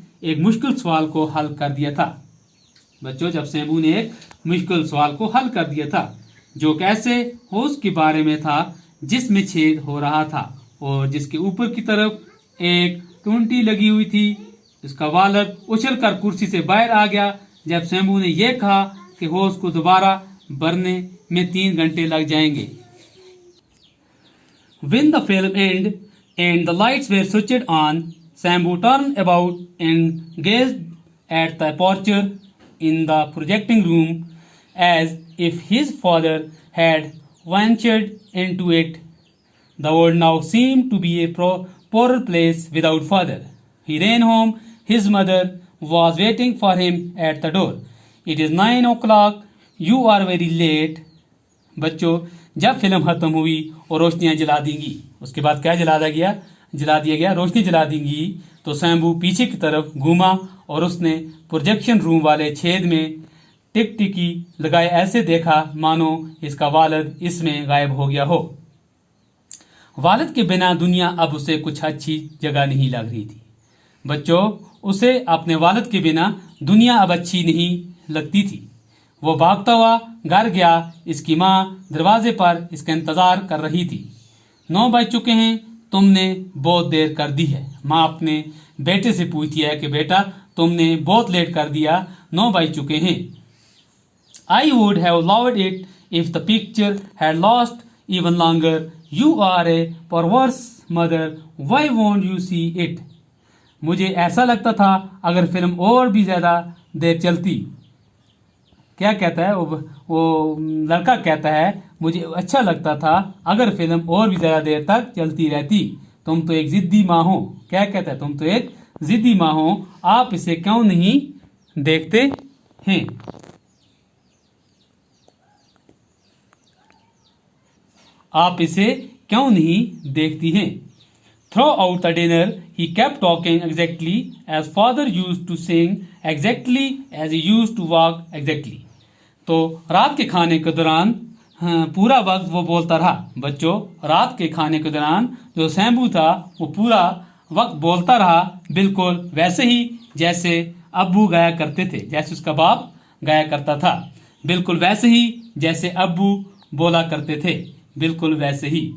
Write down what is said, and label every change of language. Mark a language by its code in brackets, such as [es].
[hi] एक मुश्किल सवाल को हल कर दिया था। बच्चों, जब शैम्बू ने एक मुश्किल सवाल को हल कर दिया था, जो कैसे होश के बारे में था, जिसमें छेद हो रहा था और जिसके ऊपर की तरफ एक टूंटी लगी हुई थी। उसका वालिद उछलकर कुर्सी से बाहर आ गया जब शैम्बू ने यह कहा कि होश को दोबारा भरने में 3 घंटे लग जाएंगे। [en] When the film ended and the lights were switched on, Shambhu turned about and gazed at the aperture in the projecting room as if his father had ventured into it. The world now seemed to be a poorer place without father. He ran home. His mother was waiting for him at the door. It is 9 o'clock. You are very late. [hi] बच्चों, जब film खत्म हुई और रोशनियां जला देंगी, उसके बाद क्या जला दिया गया, रोशनी जला देंगी, तो शैम्बू पीछे की तरफ घूमा और उसने प्रोजेक्शन रूम वाले छेद में टिकटिकी लगाए ऐसे देखा मानो इसका वालिद इसमें गायब हो गया हो। वालिद के बिना दुनिया अब उसे कुछ अच्छी जगह नहीं लग रही थी। बच्चों, उसे अपने वालिद के बिना दुनिया अब अच्छी नहीं लगती थी। वो भागता हुआ घर गया। इसकी माँ दरवाजे पर इसका इंतजार कर रही थी। 9 बज चुके हैं, तुमने बहुत देर कर दी है। माँ अपने बेटे से पूछती है कि बेटा, तुमने बहुत लेट कर दिया, 9 बज चुके हैं। [en] I would have loved it if the picture had lasted even longer. You are a perverse mother. Why won't you see it? [hi] मुझे ऐसा लगता था अगर फिल्म और भी ज्यादा देर चलती। क्या कहता है वो लड़का कहता है, मुझे अच्छा लगता था अगर फिल्म और भी ज्यादा देर तक चलती रहती। तुम तो एक जिद्दी माँ हो। क्या कहता है, तुम तो एक जिद्दी माँ हो, आप इसे क्यों नहीं देखते हैं। आप इसे क्यों नहीं देखती हैं। [en] Throughout the dinner, he kept talking exactly as father used to sing, exactly as he used to walk exactly. [hi] तो रात के खाने के दौरान पूरा वक्त वो बोलता रहा। बच्चों, रात के खाने के दौरान जो शैम्बू था वो पूरा वक्त बोलता रहा, बिल्कुल वैसे ही जैसे अब्बू गाया करते थे, जैसे उसका बाप गाया करता था, बिल्कुल वैसे ही जैसे अब्बू बोला करते थे, बिल्कुल वैसे ही।